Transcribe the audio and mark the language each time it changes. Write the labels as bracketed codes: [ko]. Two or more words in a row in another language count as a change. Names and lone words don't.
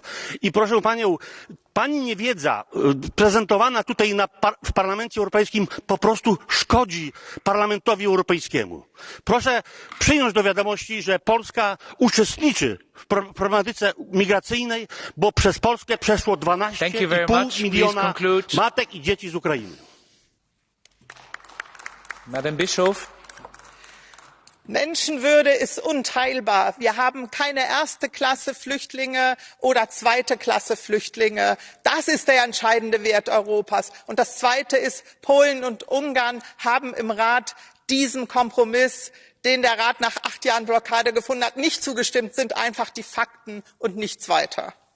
[pl] I proszę Panią, Pani niewiedza prezentowana tutaj w Parlamencie Europejskim po prostu szkodzi Parlamentowi Europejskiemu. Proszę przyjąć do wiadomości, że Polska uczestniczy w problematyce migracyjnej, bo przez Polskę przeszło 12,5 miliona matek i dzieci z Ukrainy. [en] Madam Bischof. [de] Menschenwürde ist unteilbar. Wir haben keine erste Klasse Flüchtlinge oder zweite Klasse Flüchtlinge. Das ist der entscheidende Wert Europas. Und das Zweite ist, Polen und Ungarn haben im Rat diesem Kompromiss, den der Rat nach 8 Jahren Blockade gefunden hat, nicht zugestimmt, sind einfach die Fakten und nichts weiter.